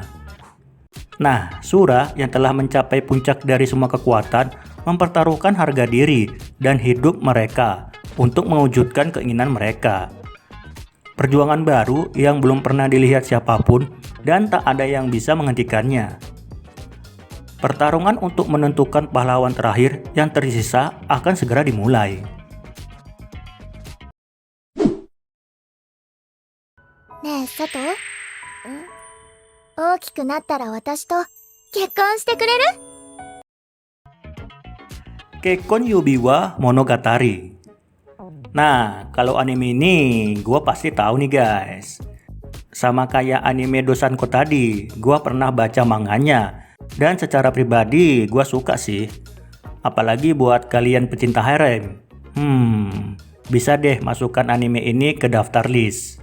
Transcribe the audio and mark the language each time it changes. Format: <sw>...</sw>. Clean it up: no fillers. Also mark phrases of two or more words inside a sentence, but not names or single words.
<id>Nah, Sura yang telah mencapai puncak dari semua kekuatan mempertaruhkan harga diri dan hidup mereka untuk mewujudkan keinginan mereka. Perjuangan baru yang belum pernah dilihat siapapun dan tak ada yang bisa menghentikannya. Pertarungan untuk menentukan pahlawan terakhir yang tersisa akan segera dimulai.</id> <ja>ねえ、佐藤？大きくなったら私と結婚してくれる？ Kekkon Yubiwa Monogatari.</ja> <id>Nah, kalau anime ini gua pasti tahu nih guys. Sama kayak anime Dosanko tadi, gua pernah baca manganya dan secara pribadi gua suka sih. Apalagi buat kalian pecinta harem. Bisa deh masukkan anime ini ke daftar list.</id>